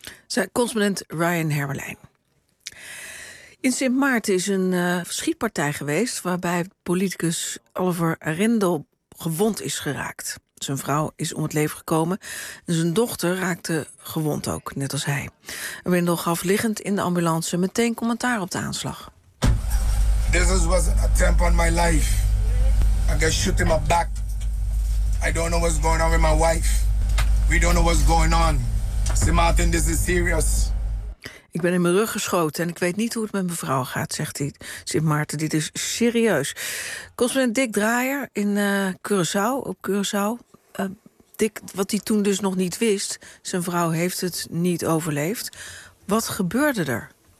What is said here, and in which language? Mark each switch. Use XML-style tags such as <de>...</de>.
<nl>Zijn correspondent Ryan Hermelijn. In Sint Maarten is een schietpartij geweest waarbij politicus Oliver Rendel gewond is geraakt. Zijn vrouw is om het leven gekomen en zijn dochter raakte gewond ook, net als hij. Rendel gaf liggend in de ambulance meteen commentaar op de aanslag.</nl> <en>This was an attempt on my life. I got shot in my back. I don't know what's going on with my wife. We don't know what's going on. Sint Maarten, this is serious.</en> <nl>Ik ben in mijn rug geschoten en ik weet niet hoe het met mijn vrouw gaat, zegt hij. Sint Maarten, dit is serieus. Correspondent Dick Draaier in Curaçao, op Curaçao. Dick, wat hij toen dus nog niet wist, zijn vrouw heeft het niet overleefd. Wat gebeurde er?</nl>